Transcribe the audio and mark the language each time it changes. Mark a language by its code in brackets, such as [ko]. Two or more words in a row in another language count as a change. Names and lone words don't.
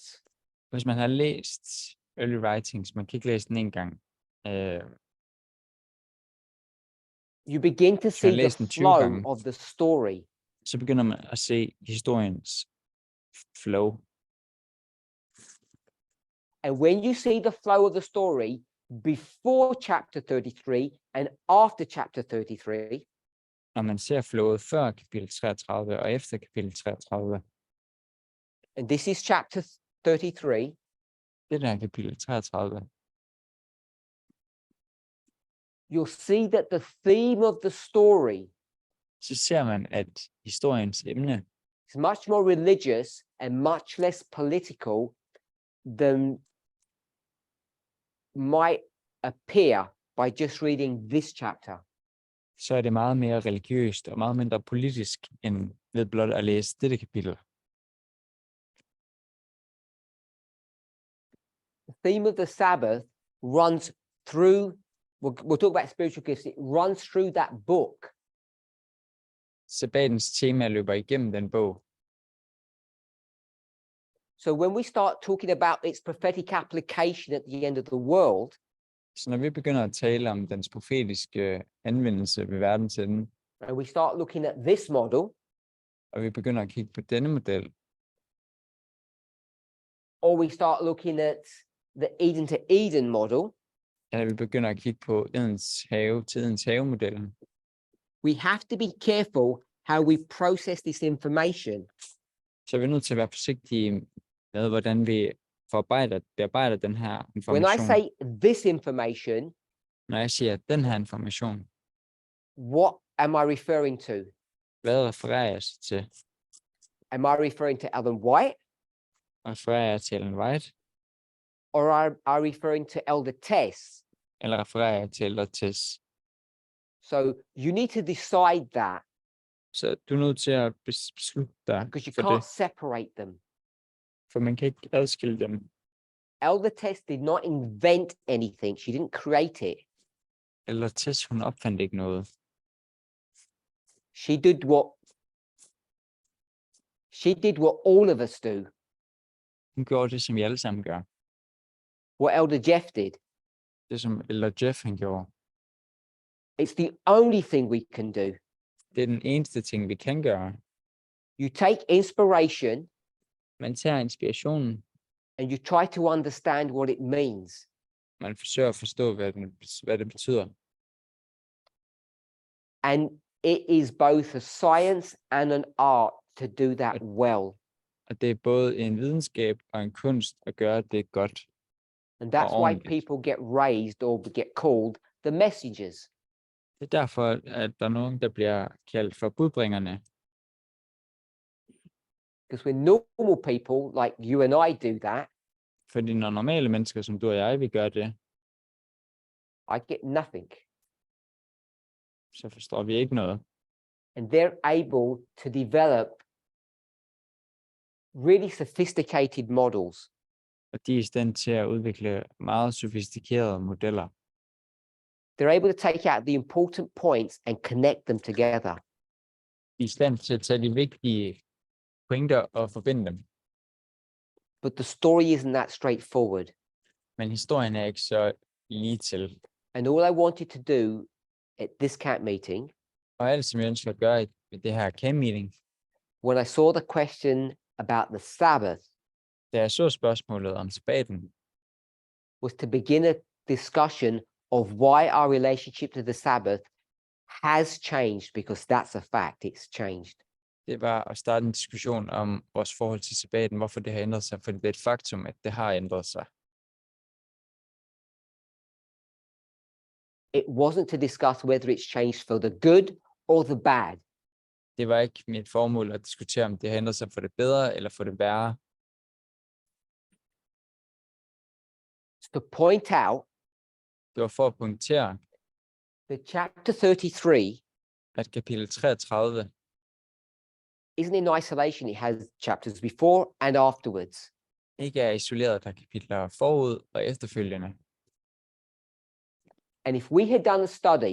[da] Hvis man har læst [en] early writings, [da] man kan ikke læse den en gang. [en] You begin to see the [da] læst den 20 [en] flow [da] gange. [en] of the story. [da] Så begynder man at se historiens flow. [en] And when you see the flow of the story before chapter 33 and after chapter 33, [da] Når man ser flowet før kapitel 33 og efter kapitel 33, [en] and this is chapter 33, [da] det der er kapitel 33, [en] you'll see that the theme of the story [da] så ser man, at historiens emne [en] is much more religious and much less political than might appear by just reading this chapter. [da] så er det meget mere religiøst og meget mindre politisk, end ved blot at læse dette kapitel. [en] The theme of the Sabbath runs through, we'll talk about spiritual gifts, it runs through that book. [da] Sabbatens tema løber igennem den bog. [en] So when we start talking about its prophetic application at the end of the world, [da] Så når vi begynder at tale om dens profetiske anvendelse ved verdens ende, [en] and we start looking at this model, [da] og vi begynder at kigge på denne model, [en] or we start looking at the Eden to Eden model, [da] eller vi begynder at kigge på tidens have-modellen, [en] we have to be careful how we process this information. [da] så er vi nødt til at være forsigtige med, hvordan vi bearbejder den her [en] When I [da] information. [en] say this information, [da] Når jeg siger den her information, [en] what am I referring to? [da] hvad refererer jeg så til? [en] Am I referring to Ellen White, [da] Refererer jeg til Ellen White, [en] or are I referring to Elder Tess? [da] eller refererer jeg til Elder Tess? [en] So you need to decide that, [da] Så du er nødt til at beslutte dig [en] because you [da] for det, [en] can't separate them. [da] for man kan ikke adskille dem. [en] Elder Tess did not invent anything. She didn't create it. [da] Elder Tess, hun opfandt ikke noget. [en] She did what all of us do. [da] Hun gjorde det, som vi alle sammen gør. [en] What Elder Jeff did. [da] Det, som Elder Jeff han gjorde. [en] It's the only thing we can do. [da] Det er den eneste ting, vi kan gøre. [en] You take inspiration [da] Man tager inspirationen, [en] and you try to understand what it means. [da] man forsøger at forstå, hvad det betyder. [en] And it is both a science and an art to do that well. [da] Og det er både en videnskab og en kunst at gøre det godt. [en] And that's why [da] ordentligt. [en] people get raised or get called the messengers. [da] Det er derfor, at der er nogen, der bliver kaldt for budbringerne. [en] Because when normal people like you and I do that, [da] Fordi når normale mennesker, som du og jeg, vil gøre det, [en] I get nothing. [da] så forstår vi ikke noget. [en] And they're able to develop really sophisticated models. [da] Og de er i stand til at udvikle meget sofistikerede modeller. [en] They're able to take out the important points and connect them together. [da] De er i stand til at tage de vigtige pointer og forbinde dem. [en] But the story isn't that straightforward. [da] Men historien er ikke så lige til. [en] And all I wanted to do at this camp meeting, [da] Og alt, som jeg ønsker at gøre i det her [en] camp meeting, when I saw the question about the Sabbath, [da] da jeg så spørgsmålet om sabbaten, [en] was to begin a discussion of why our relationship to the Sabbath has changed, because that's a fact, it's changed. [da] det var at starte en diskussion om vores forhold til sabbaten, hvorfor det har ændret sig, for det er et faktum, at det har ændret sig. [en] It wasn't to discuss whether it's changed for the good or the bad. [da] Det var ikke mit formål at diskutere, om det har ændret sig for det bedre eller for det værre. [en] To point out [da] Det var for at pointere, [en] that chapter 33 [da] at kapitel 33 [en] isn't in isolation. It has chapters before and afterwards. [da] ikke er isoleret, der er kapitler forud og efterfølgende. [en] And if we had done a study,